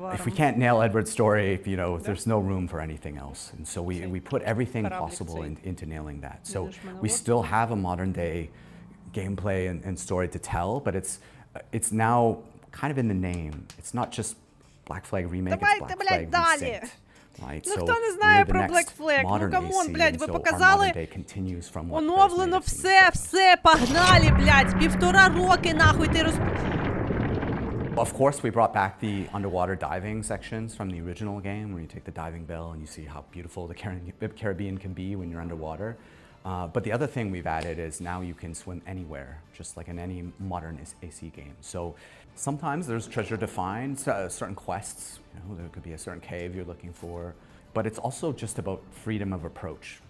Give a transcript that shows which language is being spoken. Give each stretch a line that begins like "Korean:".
English: If we can't nail Edward's story, you know, there's no room for anything else. And so we put everything possible into nailing that. So we still have a modern day gameplay and story to tell, but it's now kind of in the name. It's not just Black Flag Remake, it's Black Flag Resynced. Right?
Ukrainian: Ну хто не знає про Black Flag? Ну камон, блядь, ви показали оновлено все, погнали, блядь, 1,5 роки нахуй ти
English: Of course, we brought back the underwater diving sections from the original game, where you take the diving bell and you see how beautiful the Caribbean can be when you're underwater. But the other thing we've added is now you can swim anywhere, just like in any modern AC game. So sometimes there's treasure to find, certain quests, you know, there could be a certain cave you're looking for, but it's also just about freedom of approach.